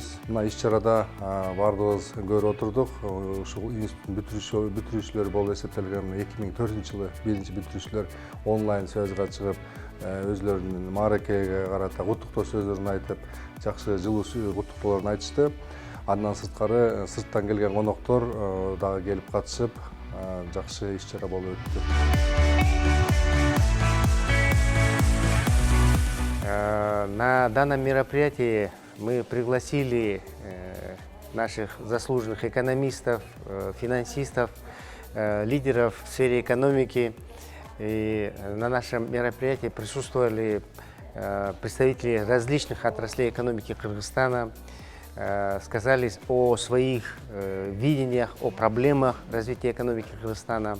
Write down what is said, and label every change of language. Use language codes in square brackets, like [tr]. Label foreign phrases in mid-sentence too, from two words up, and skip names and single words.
[ky] Мына иш-чарада бардыгыбыз көрүп отурдук. Ушул институттун бүтүрүүчүлөрү болуп эсептелген 2004-жылы биринчи бүтүрүүчүлөр онлайн сөзгө чыгып, өзлөрүнүн мааракеге карата куттуктоо сөздөрүн айтып, жакшы жылуу куттуктоолорун айтышты. Андан сырткары сырттан келген коноктор дагы келип катышып, жакшы иш-чара болуп өттү. [ru] На данном мероприятии мы пригласили наших заслуженных экономистов, финансистов, лидеров в сфере экономики. И на нашем мероприятии присутствовали представители различных отраслей экономики Кыргызстана, сказали о своих видениях, о проблемах развития экономики Кыргызстана.